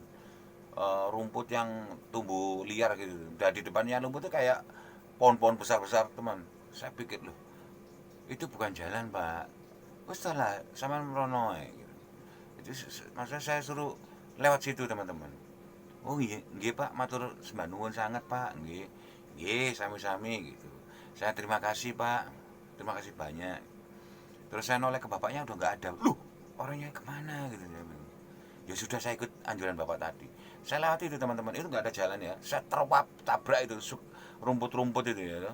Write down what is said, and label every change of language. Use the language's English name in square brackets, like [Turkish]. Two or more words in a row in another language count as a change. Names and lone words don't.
[Indonesian] Rumput yang tumbuh liar gitu. Dan di depannya rumput itu kayak pohon-pohon besar-besar teman. Saya pikir loh, itu bukan jalan Pak. [Javanese] Wes lah [Indonesian] sama merono gitu. Itu maksudnya saya suruh lewat situ teman-teman. Oh iya, [Javanese] nggih Pak, matur sembah nuwun sangat Pak, nggih. Nggih, sami-sami gitu. [Indonesian] Saya terima kasih Pak, terima kasih banyak. Terus saya noleh ke bapaknya udah nggak ada. Loh, orangnya kemana gitu ya. Ya sudah saya ikut anjuran bapak tadi. Saya lewati itu teman-teman, itu nggak ada jalan ya. Saya tabrak itu rumput-rumput itu ya.